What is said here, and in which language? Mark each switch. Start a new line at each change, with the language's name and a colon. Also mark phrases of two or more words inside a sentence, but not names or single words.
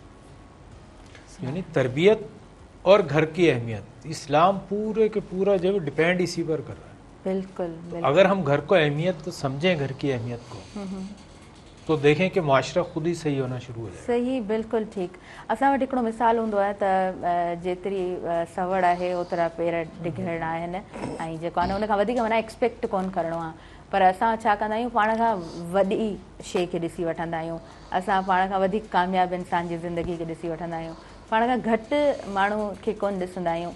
Urdu: یعنی تربیت اور گھر کی اہمیت اسلام پورے کے پورا جو ڈیپینڈ اسی پر کر رہا ہے. بالکل. اگر ہم گھر کو اہمیت سمجھیں، گھر کی اہمیت کو، تو دیکھیں کہ معاشرہ خود ہی صحیح ہونا شروع ہو جائے. صحیح، بالکل ٹھیک.
Sindhi: असां वटि हिकिड़ो मिसाल हूंदो आहे त जेतिरी सवड़ आहे ओतिरा पेर डिघणा आहिनि, ऐं जेको आहे न उन खां वधीक माना एक्सपेक्ट कोन करिणो आहे. पर असां छा कंदा आहियूं, पाण खां वॾी शइ खे ॾिसी वठंदा आहियूं. असां पाण खां वधीक कामयाबु इंसान जी ज़िंदगी खे ॾिसी वठंदा आहियूं, पाण खां घटि माण्हू खे कोन ॾिसंदा आहियूं.